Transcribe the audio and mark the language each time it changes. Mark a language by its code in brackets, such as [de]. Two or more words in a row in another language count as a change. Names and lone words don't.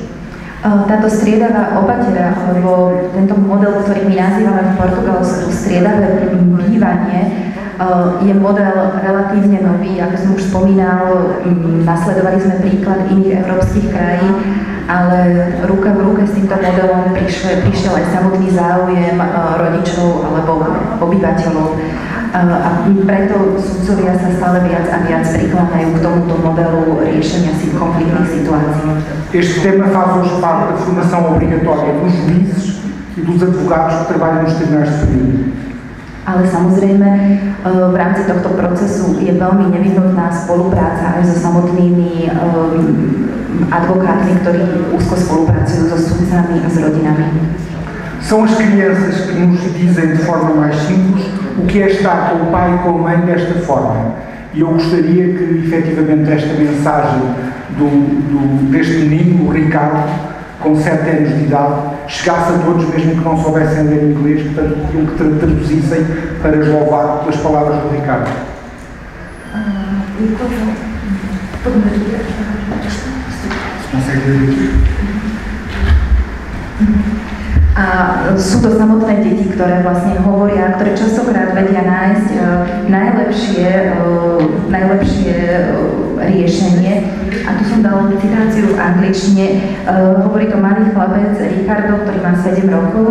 [sk] Táto striedavá opatera, alebo tento model, ktorý my nazývame v Portugalsku striedavé bývanie, je model relatívne nový, ako som už spomínal, nasledovali sme príklad iných európskych krajín, ale ruka v ruke s týmto modelom prišiel aj samotný záujem rodičov alebo obyvateľov. A preto sudcovia sa stále viac a viac prikláňajú k tomuto modelu riešenia konfliktných situácií. [pt] Este tema faz hoje parte da formação obrigatória dos juízes e dos advogados que trabalham nos tribunais superiores. [sk] Ale samozrejme, v rámci tohto procesu je veľmi nevyhnutná spolupráca aj so samotnými advokátmi, ktorí úzko spolupracujú so sudcami a s rodinami. [pt] São as crianças que nos dizem de forma mais simples o que é estar com o pai e com a mãe desta forma. E eu gostaria que, efetivamente, esta mensagem deste menino, o Ricardo, com 7 anos de idade, chegasse a todos, mesmo que não soubessem ler inglês, portanto, pediam que traduzissem para os louvar pelas palavras do Ricardo. Se consegue ler aqui? [sk] A sú to samotné deti, ktoré vlastne hovoria, ktoré častokrát vedia nájsť najlepšie riešenie. A tu som dala citáciu v angličtine. Hovorí to malý chlapec Ricardo, ktorý má 7 rokov.